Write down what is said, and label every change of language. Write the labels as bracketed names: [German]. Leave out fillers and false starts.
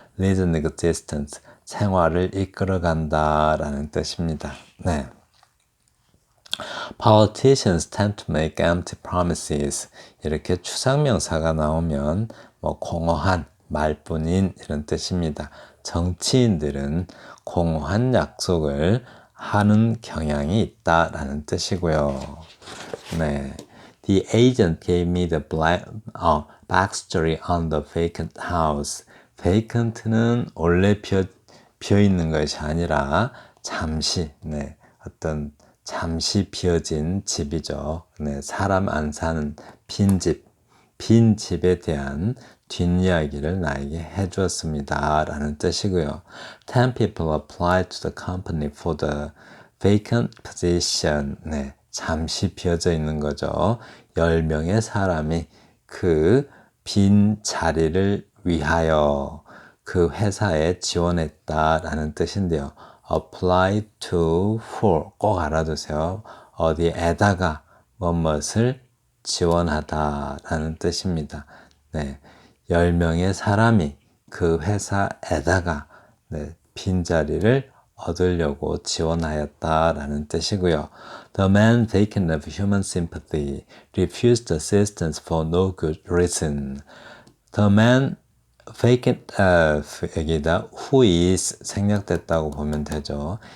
[Korean] lives an existence, 생활을 이끌어간다 라는 뜻입니다. 네. [English] Politicians tend to make empty promises. [Korean] 이렇게 추상명사가 나오면 공허한, 말뿐인 이런 뜻입니다. 정치인들은 공허한 약속을 하는 경향이 있다라는 뜻이고요. 네. [English] The agent gave me the backstory on the vacant house. [Korean] vacant는 원래 비어 있는 것이 아니라 잠시, 네, 어떤 잠시 비어진 집이죠. 네, 사람 안 사는 빈 집에 대한 뒷이야기를 나에게 해주었습니다. 라는 뜻이고요. [English] 10 people applied to the company for the vacant position. [Korean] 네, 잠시 비어져 있는 거죠. 10명의 사람이 그 빈 자리를 위하여 그 회사에 지원했다라는 뜻인데요. apply to for 꼭 알아두세요. 어디에다가 무엇을 지원하다라는 뜻입니다. 네, 10명의 사람이 그 회사에다가 네, 빈자리를 얻으려고 지원하였다라는 뜻이고요. [English] The man vacant of human sympathy refused assistance for no good reason. [Korean] The man vacant of 여기다 who is 생략됐다고 보면 되죠.